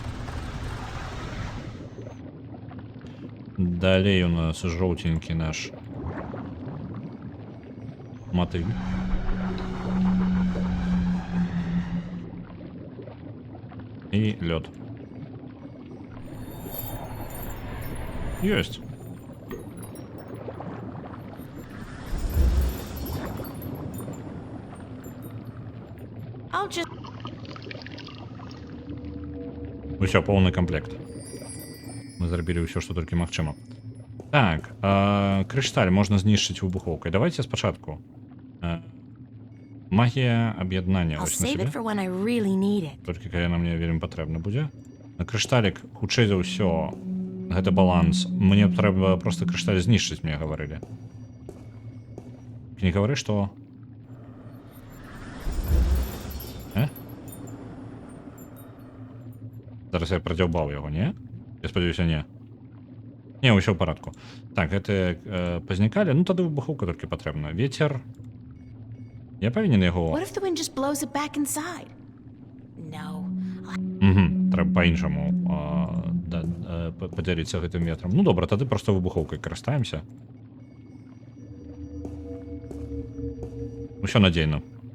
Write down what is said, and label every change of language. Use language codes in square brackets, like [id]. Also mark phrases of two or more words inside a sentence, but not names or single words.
[be] Далей у нас жоўтенькі наш матыль. І лёд. Ёсць. [en] I'll just... [be] Усё, поўны камплект. Мы зрабілі ўсё, што толькі магчыма. Так, крышталь можна знішчыць выбухоўкай. Давайте спачатку. Магія аб'яднання. [en] I'll [be] Вось на [en] save [be] сябе. [en] it for when I really need it. [be] Толькі калі яна мне вельмі патрэбна будзе. На крышталік, хутчэй за ўсё, гэта баланс. Мне трэба проста крышталь знішчыць, мне гаварылі. Не гавары, што... Зараз я прадзяўбаў яго, не? Я спадзяюся, не. Не, ўсё ў парадку. Так, гэта пазнікалі. Ну, тады выбухоўка толькі патрэбна. Вецер... Я павінен яго... [en] What if the wind just blows it back inside? No. [be] Трэба па-іншаму падзяліцца гэтым ветрам. Ну, добра, тады проста выбухоўкай карыстаемся. Усё надзейна.